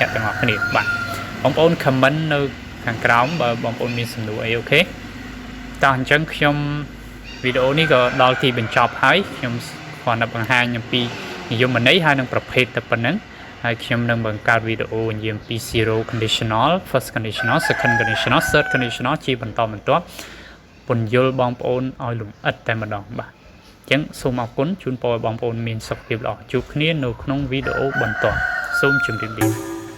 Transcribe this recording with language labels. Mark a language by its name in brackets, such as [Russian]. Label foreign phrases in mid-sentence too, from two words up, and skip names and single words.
[Khmer] ក្តិទាំងអស់គ្នាបាទបងប្អូន comment នៅខាងក្រោមបើបងប្អូនមានសំណួរអីអូខេតោះអញ្ចឹង ខ្ញុំវីដេអូនេះក៏ដល់ទីបញ្ចប់ហើយខ្ញុំគ្រាន់តែបង្ហាញអំពីនិយមន័យហើយនឹងប្រភេទតែប៉ុណ្្នឹងហើយខ្ញុំនឹងបង្កើតវីដេអូនិយាយពី [English] zero conditional first conditional second conditional third conditional [Khmer] ជាបន្តបន្ទាប់ពន្យល់បងប្អូនឲ្យលម្អិតតែម្ដងបាទអញ្ចឹងសូមអរគុណជូនពរឲ្យបងប្អូនមានសុខភាពល្អជួបគ្នានៅក្នុងវីដេអូបន្ទាប់សូមជម្រាបលា